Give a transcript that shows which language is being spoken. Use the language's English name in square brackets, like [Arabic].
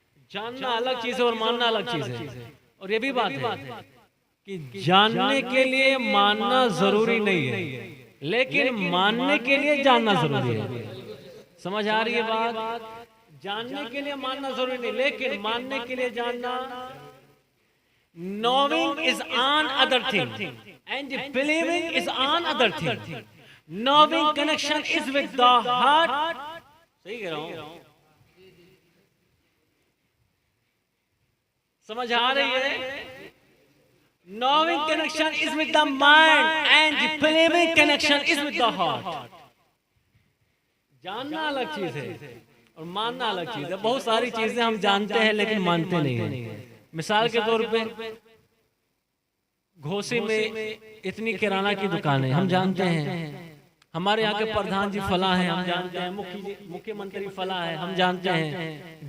[Hindi] जानना अलग चीज है और मानना अलग चीज है। और ये भी बात है कि जानने के लिए मानना जरूरी नहीं है, लेकिन मानने के लिए जानना जरूरी है। समझ आ रही है बात? जानने के लिए मानना जरूरी नहीं, लेकिन मानने के लिए जानना। [English] Knowing is on other thing and believing is on other thing. Knowing connection is with the heart. [Hindi] सही कह रहा हूँ? समझ आ रही है? [English] Knowing connection is with the mind and believing connection is with the heart. [Hindi] जानना अलग चीज है और मानना अलग चीज है। बहुत सारी चीजें हम जानते हैं लेकिन मानते नहीं हैं। मिसाल के तौर पे घोसी में इतनी किराना की दुकान है, हम जानते हैं। हमारे यहाँ के प्रधान जी फला है, हम जानते हैं। मुख्यमंत्री फला है, हम जानते हैं।